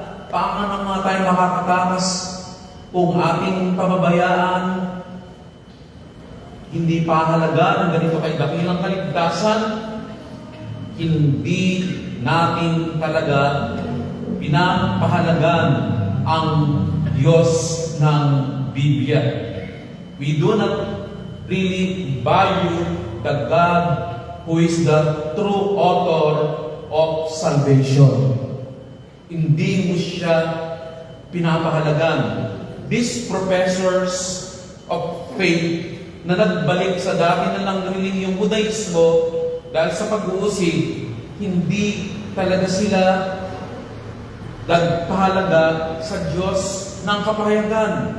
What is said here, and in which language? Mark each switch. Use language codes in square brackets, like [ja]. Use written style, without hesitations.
[tl] Paano nga tayo makakatakas kung ating pababayaan hindi pahalaga ng ganito kay dakilang kaligtasan? Hindi natin talaga pinapahalagan ang Diyos ng Biblia. [en] We do not really value the God who is the true author of salvation. [tl] Hindi mo siya pinapahalagan. [en] These professors of faith [tl] na nagbalik sa dati na lang relihiyong Budaismo dahil sa pag-uusig, hindi talaga sila nagpahalaga sa Diyos ng kapahayagan.